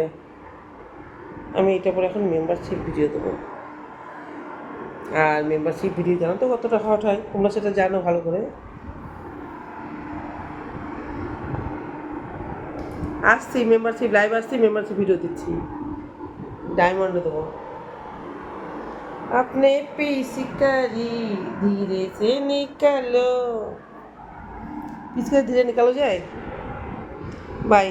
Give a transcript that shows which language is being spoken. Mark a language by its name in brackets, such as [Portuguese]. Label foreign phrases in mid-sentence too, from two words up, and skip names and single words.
[Bangla] আমি এটা পরে এখন মেম্বারশিপ ভিডিও দেবো। আর [English] membership video [Bangla] জানো তো কতটা হট হয়, তোমরা সেটা জানো ভালো করে। আসছি [English] membership live, [Bangla] আসছি [English] membership video [Bangla] দিচ্ছি, ডায়মন্ডে দেবো। [Hindi] अपने पिचकारी धीरे से निकालो, पिचकारी धीरे निकालो যায়। बाय।